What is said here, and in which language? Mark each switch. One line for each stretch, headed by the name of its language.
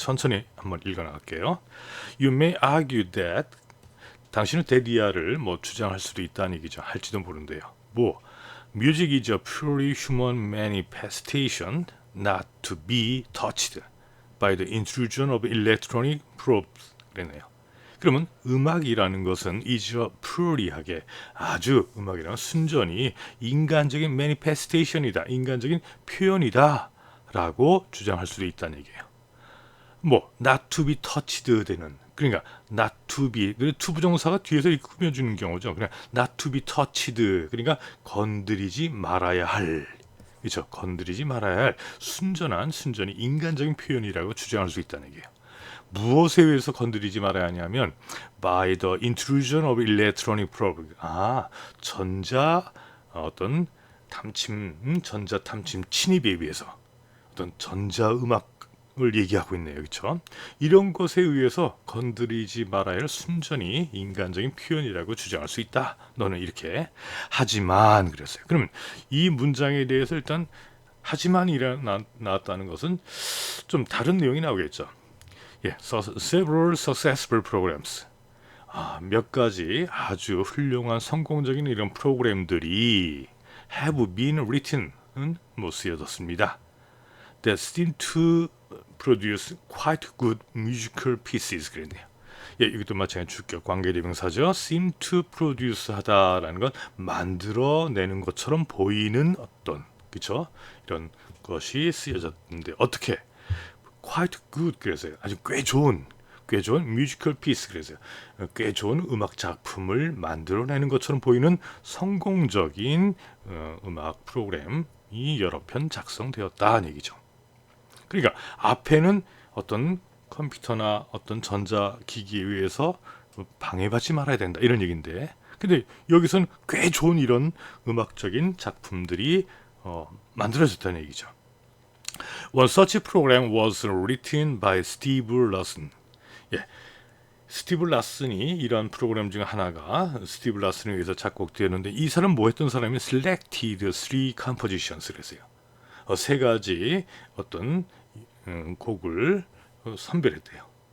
Korean: 천천히 한번 읽어 나갈게요.
English: You may argue that
Korean: 당신은 데디아를 뭐 주장할 수도 있다는 얘기죠. 할지도 모른대요.
English: 뭐 Music is a purely human manifestation not to be touched by the intrusion of electronic probes
Korean: 그랬네요. 그러면 음악이라는 것은
English: is a purely
Korean: 하게 아주 음악이라는 순전히 인간적인 manifestation이다. 인간적인 표현이다. 라고 주장할 수도 있다는 얘기예요. 뭐
English: not to be touched
Korean: 되는 그러니까
English: not to be
Korean: 투부정사가 뒤에서 이렇게 꾸며주는 경우죠. 그냥
English: not to be touched
Korean: 그러니까 건드리지 말아야 할 그렇죠. 건드리지 말아야 할 순전히 인간적인 표현이라고 주장할 수 있다는 얘기예요. 무엇에 의해서 건드리지 말아야 하냐면
English: by the intrusion of electronic probe
Korean: 전자 어떤 전자 탐침 침입에 의해서 어떤 전자 음악을 얘기하고 있네요. 그렇죠? 이런 것에 의해서 건드리지 말아야 할 순전히 인간적인 표현이라고 주장할 수 있다. 너는 이렇게 하지만 그랬어요. 그러면 이 문장에 대해서 일단 하지만이 나왔다는 것은 좀 다른 내용이 나오겠죠.
English: 예, several successful programs.
Korean: 몇 가지 아주 훌륭한 성공적인 이런 프로그램들이
English: have been written,
Korean: 뭐 쓰여졌습니다.
English: That seem to produce quite good musical pieces
Korean: 그랬네요. 예, 이것도 마찬가지 주격 관계대명사죠.
English: seem to produce
Korean: 하다라는 건 만들어내는 것처럼 보이는 어떤 그쵸? 이런 것이 쓰여졌는데 어떻게?
English: quite good
Korean: 그래서요. 아주 꽤 좋은 뮤지컬 피스 그래서요. 꽤 좋은 음악 작품을 만들어내는 것처럼 보이는 성공적인 음악 프로그램이 여러 편 작성되었다는 얘기죠. 그러니까 앞에는 어떤 컴퓨터나 어떤 전자기기에 의해서 방해받지 말아야 된다 이런 얘기인데 근데 여기서는 꽤 좋은 이런 음악적인 작품들이 만들어졌다는 얘기죠.
English: One such program was written by Steve Larson.
Korean: 예, 스티브 라슨이 이런 프로그램 중 하나가 스티브 라슨에 의해서 작곡되었는데 이 사람 뭐 했던 사람이
English: selected three compositions
Korean: 를 했어요. 세 가지 어떤 곡을 선별했대요.